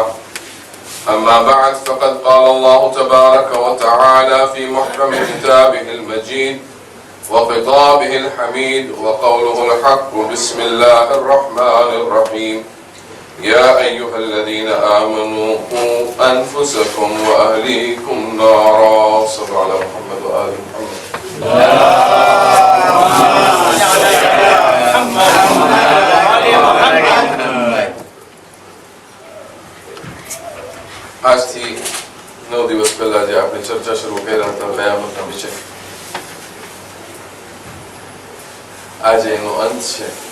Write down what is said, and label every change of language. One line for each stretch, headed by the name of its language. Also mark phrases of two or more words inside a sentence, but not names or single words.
Arabic: أما بعد، فقد قال الله تبارك وتعالى في محكم كتابه المجيد وخطابه الحميد وقوله الحق: بسم الله الرحمن الرحيم. يا أيها الذين آمنوا قوا أنفسكم وأهليكم نارا. صلوا على محمد وآل محمد.
Gujarati: આજથી 9 દિવસ પહેલા જે આપણે ચર્ચા શરૂ કર્યા હતા કયામતના વિશે, આજે એનો અંત છે.